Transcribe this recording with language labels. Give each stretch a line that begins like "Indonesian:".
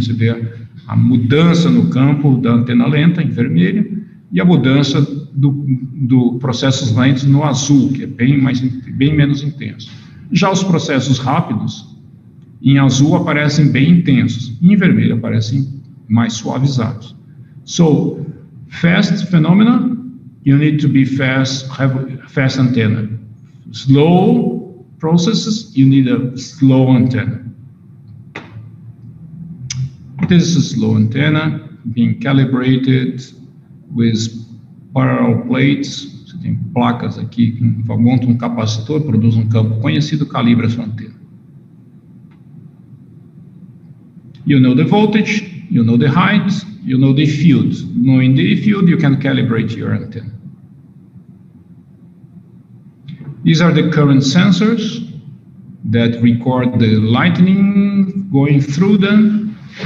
Portuguese: Você vê a mudança no campo da antena lenta, em vermelho, e a mudança do processos lentos no azul, que é bem menos intenso. Já os processos rápidos, em azul aparecem bem intensos, em vermelho aparecem mais suavizados.
English: So, fast phenomena, you need to be fast, have fast antenna. Slow processes, you need a slow antenna. This is a slow antenna being calibrated with parallel plates.
Portuguese: Você tem placas aqui que montam um capacitor, produz um campo conhecido, calibra a sua antena.
English: You know the voltage, you know the height, you know the field. Knowing the field, you can calibrate your antenna. These are the current sensors that record the lightning going through them.